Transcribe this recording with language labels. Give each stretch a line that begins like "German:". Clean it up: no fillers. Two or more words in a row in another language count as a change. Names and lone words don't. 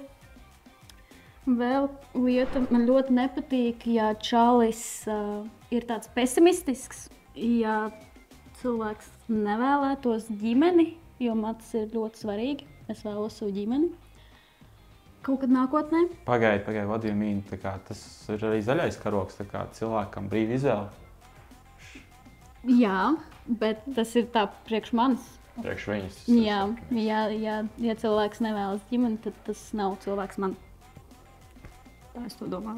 Latvian: Vēl lieta man ļoti nepatīk, ja čalis ir tāds pesimistisks, ja cilvēks nevēlētos ģimeni, jo man tas ir ļoti svarīgi. Es vēlos savu ģimeni. Kaut kad nākotnē. Pagaidi,
English: what do you mean?
Latvian: Tas ir arī zaļais karogs, cilvēkam brīva izvēle. Jā, bet tas ir tā priekš manis. Priekš viņas. Jā, ja cilvēks nevēlas ģimeni, tad tas nav cilvēks man. Tā es to domāju.